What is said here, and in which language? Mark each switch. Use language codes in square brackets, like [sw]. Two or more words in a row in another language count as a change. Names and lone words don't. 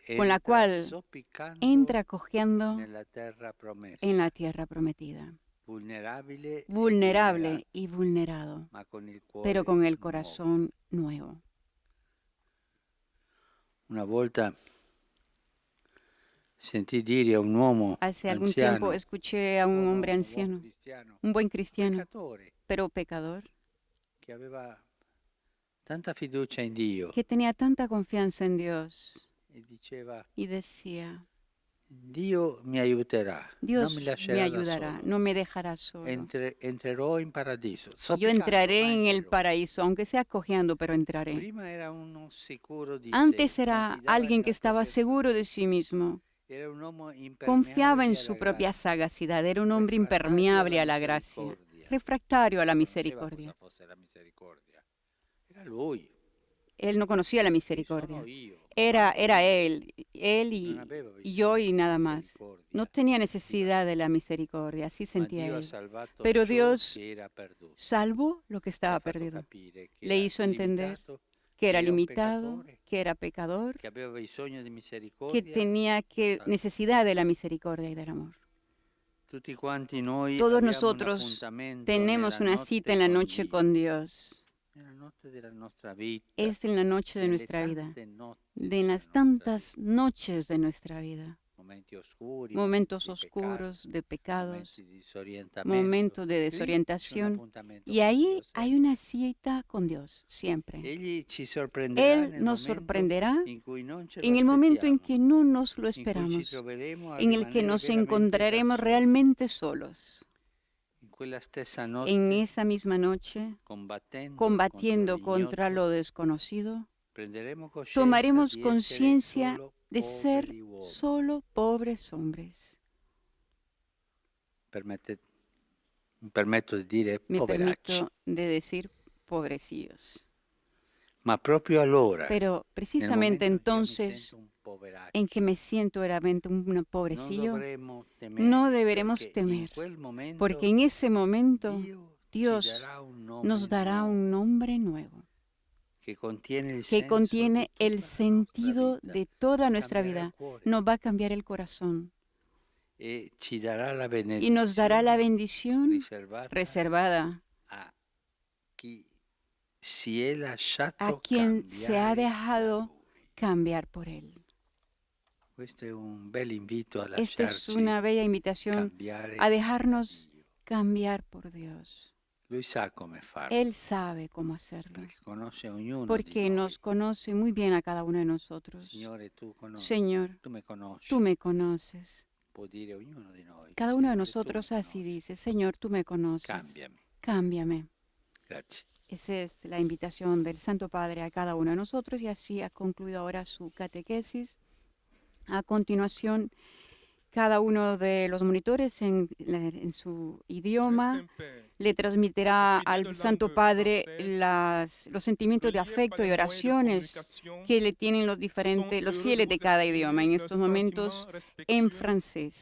[es] con la [it] entra [es] cual [it] zoppicando [es] entra cojeando [it] nella terra promessa, [es] en la tierra prometida, [it] vulnerabile, [es] vulnerable y vulnerado, [it] ma con il cuore [es] pero con el [it] nuovo. [es] corazón nuevo. [it] Una volta sentì dire a un uomo [es] Hace algún [it] anziano, [es] tiempo escuché a un hombre [it] buon [es] anciano, [it] cristiano, [es] un buen cristiano, [it] peccatore, [es] pero pecador, [it] che aveva tanta fiducia in Dio [es] que tenía tanta confianza en Dios [it] e diceva: [es] y decía, [it] Dio mi aiuterà, non [es] Dios [it] mi [es] me [it] lascerà da [es] ayudará, [it] solo. [es] no me dejará solo. [it] Entrerò in paradiso. [es] Yo [it] zoppicando, [es] entraré [it] ma [es] en el [it] entrerò. [es] paraíso, aunque sea cojeando, pero entraré. [it] Prima era uno sicuro di [es] Antes [it] sé, [es] era [it] confidava [es] alguien [it] nella [es] que estaba [it] propria [es] seguro de sí mismo, [it] Era un uomo [es] confiaba en [it] impermeabile [es] su [it] alla [es] propia [it] grazia, [es] sagacidad, era un hombre [it] refrattario [es] impermeable a [it] alla [es] la gracia, [it] misericordia. [es] refractario a la [it] Non conosceva [es] misericordia. [it] cosa fosse la misericordia. Era lui. [es] Él no conocía la [it] Chi [es] misericordia. [it] sono io? [es] Era [it] Guarda, [es] él [it] non aveva [es] y yo [it] bisogno [es] y [it] di [es] nada más. [it] misericordia, [es] No tenía [it] sentiva. [es] necesidad de la misericordia, así [it] Ma [es] sentía [it] Dio ha [es] él. [it] salvato [es] Pero [it] ciò [es] Dios [it] che era perduto. [es] salvó lo que [it] Le ha [es] estaba [it] fatto [es] perdido. [it] capire che [es] Le [it] era [es] hizo entender [it] limitato, [es] que era [it] era un [es] limitado, [it] peccatore, [es] que era pecador, [it] che aveva bisogno di [es] que [it] misericordia. [es] tenía [it] salvo. [es] necesidad de la misericordia y del amor. [it] Tutti quanti noi [es] Todos [it] abbiamo un [es] nosotros [it] appuntamento [es] tenemos [it] nella [es] una [it] notte [es] cita en la [it] con [es] noche [it] Dio, [es] con Dios. [it] nella notte della nostra vita, [es] Es en la noche de [it] nelle [es] nuestra vida, [it] tante notti [es] de [it] della [es] las [it] nostra [es] tantas [it] vita. [es] noches de nuestra vida. [it] Momenti oscuri, [es] Momentos [it] momenti di peccato, [es] oscuros de pecados, [it] momenti di disorientamento. [es] momentos de [it] Lì c'è un [es] desorientación. [it] appuntamento [es] Y [it] con [es] ahí [it] Dio, [es] hay [it] sempre. [es] una cita con Dios, siempre. [it] Egli ci sorprenderà [es] Él [it] nel [es] nos [it] momento [es] sorprenderá [it] in cui non ce lo [es] en el momento en [it] aspettiamo, [es] que no nos lo [it] in cui ci [es] esperamos, [it] troveremo a [es] en el que [it] rimanere [es] nos [it] veramente da [es] encontraremos [it] soli. [es] realmente solos. [it] In quella stessa [es] En [it] notte, [es] esa misma noche, [it] combattendo [es] combatiendo [it] contro [es] contra [it] l'ignoto, [es] lo desconocido, [it] prenderemo coscienza [es] tomaremos [it] di essere [es] conciencia [it] solo [es] de ser [it] poveri uomini. [es] solo pobres hombres. [it] Mi permetto di dire [es] Me [it] poveracci, [es] permito de decir pobrecillos. [it] ma proprio allora, [es] Pero [it] nel [es] precisamente [it] momento in cui io mi [es] entonces [it] sento un poveraccio, [es] en que me siento realmente un [it] non [es] pobrecillo, [it] dovremmo temere, [es] no deberemos [it] perché in [es] temer, [it] quel momento [es] porque en ese momento [it] Dio ci [es] Dios [it] darà un nome [es] nos dará [it] nuovo, [es] un nombre nuevo, que contiene el que [it] senso [es] contiene [it] di [es] el [it] tutta la nostra [es] sentido [it] vita, [es] de toda [it] ci [es] nuestra [it] cambierà il [es] vida, [it] cuore [es] nos va a cambiar el corazón [it] e ci darà la [es] y nos dará la [it] benedizione [es] bendición [it] riservata [es] reservada [it] a chi si è [es] a [it] lasciato [es] quien se ha [it] cambiare da [es] dejado [it] Lui. [es] cambiar por Él. [it] Questo è un bel invito a [es] Esta es [it] lasciarci [es] una bella invitación [it] cambiare [es] a [it] da [es] dejarnos [it] Dio. [es] cambiar por Dios. [it] Lui sa come farlo, [es] Él sabe cómo hacerlo, [it] perché conosce ognuno di [es] porque [it] noi. [es] nos conoce muy bien a cada uno de nosotros. [it] Signore, tu conosci, [es] Señor, [it] tu me conosci, [es] tú me conoces. [it] può dire ognuno di noi. [es] Cada uno de [it] Signore, tu [es] nosotros [it] me [es] así [it] conosci. [es] dice, Señor, tú me conoces. [it] Cambiami. [es] Cámbiame. [it] Grazie. [es] Esa es la invitación del Santo Padre a cada uno de nosotros y así ha concluido ahora su catequesis. A continuación, cada uno de los monitores en su idioma le transmitirá al Santo Padre los sentimientos de afecto y oraciones que le tienen los fieles de cada idioma en estos momentos en francés.